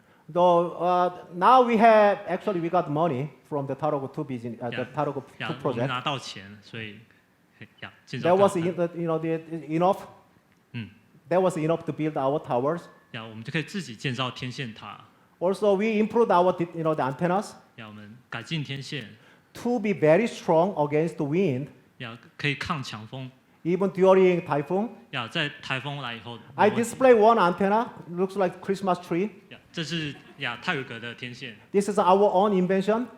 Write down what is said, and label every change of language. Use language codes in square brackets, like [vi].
[en] Though now we got money from the Tarot 2 business, the Tarot 2 project. [zh] 我们拿到钱，所以建造。 [en] There was enough. There was enough to build our towers. [zh] 我们就可以自己建造天线塔。 [en] Also, we improved our the antennas. [zh] 我们改进天线。 [en] To be very strong against the wind. [zh] 可以抗强风。 [en] Even during typhoon. [zh] 在台风来以后。 [en] I display one antenna. Looks like Christmas tree. [zh] 这是太鲁阁的天线。 [en] This is our own invention.